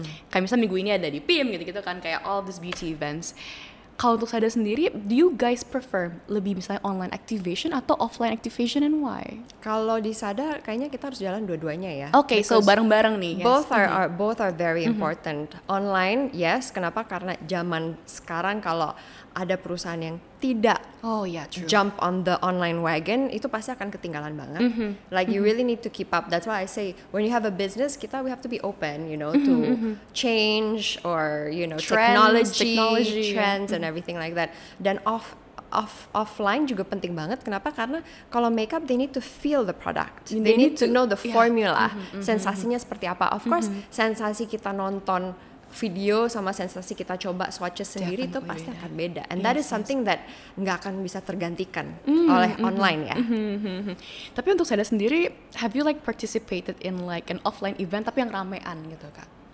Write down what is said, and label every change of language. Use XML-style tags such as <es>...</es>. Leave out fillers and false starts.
<id>Kayak misalnya minggu ini ada di PIM gitu-gitu kan, kayak</id> <en>all these beauty events.</en> <id>Kalau untuk Sada sendiri,</id> <en>do you guys prefer</en> <id>lebih misalnya</id> <en>online activation</en> <id>atau</id> <en>offline activation and why?</en> <id>Kalau di Sada kayaknya kita harus jalan dua-duanya ya.</id> <en>Okay, so</en> <id>bareng-bareng nih.</id> <en>Both are very important. Online, yes.</en> <id>Kenapa? Karena zaman sekarang kalau ada perusahaan yang tidak</id> <en>jump on the online wagon,</en> <id>itu pasti akan ketinggalan banget.</id> <en>Like you really need to keep up. That's why I say when you have a business, we have to be open, you know, to change or you know technology trends and everything like that.</en> <id>Dan offline juga penting banget. Kenapa? Karena kalau makeup</id> <en>they need to feel the product. They need to know the formula.</en> <id>Sensasinya seperti apa? Of course, sensasi kita nonton video sama sensasi kita coba swatches sendiri itu pasti akan beda.</id> <en>And that is something that</en> <id>nggak akan bisa tergantikan oleh online ya. Tapi untuk Sada sendiri,</id> <en>have you like participated in like an offline event</en> <id>tapi yang ramean gitu kak?</id>